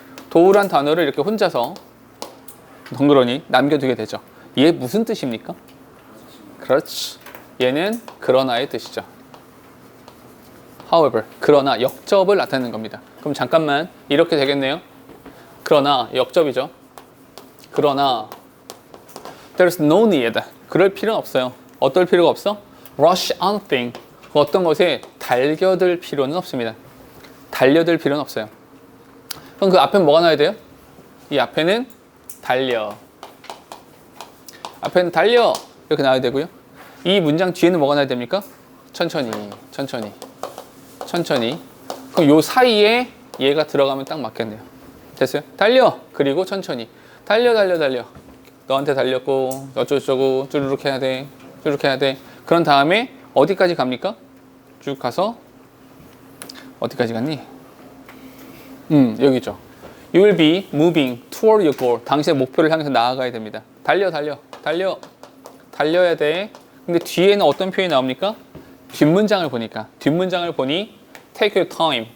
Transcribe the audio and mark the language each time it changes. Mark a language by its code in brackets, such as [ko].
[ko] 도우란 단어를 이렇게 혼자서 덩그러니 남겨두게 되죠. 얘 무슨 뜻입니까? 그렇지. 얘는 그러나의 뜻이죠. [en] However, [ko] 그러나 역접을 나타내는 겁니다. 그럼 잠깐만 이렇게 되겠네요. 그러나 역접이죠. 그러나 [en] there's no need. [ko] 그럴 필요는 없어요. 어떨 필요가 없어? [en] rush on thing. [ko] 어떤 것에 달겨들 필요는 없습니다. 달려들 필요는 없어요. 그럼 그 앞에는 뭐가 나와야 돼요? 이 앞에는 달려. 앞에는 달려. 이렇게 나와야 되고요. 이 문장 뒤에는 뭐가 나와야 됩니까? 천천히, 천천히, 천천히. 그럼 요 사이에 얘가 들어가면 딱 맞겠네요. 됐어요? 달려. 그리고 천천히. 달려, 달려, 달려. 너한테 달렸고 어쩌고저쩌고 쭈르륵 해야 돼. 쭈르륵 해야 돼. 그런 다음에 어디까지 갑니까? 쭉 가서 어디까지 갔니? 여기죠. [en] You will be moving toward your goal. [ko] 당신의 목표를 향해서 나아가야 됩니다. 달려, 달려, 달려. 달려야 돼. 근데 뒤에는 어떤 표현이 나옵니까? 뒷문장을 보니까. 뒷문장을 보니 [en] take your time.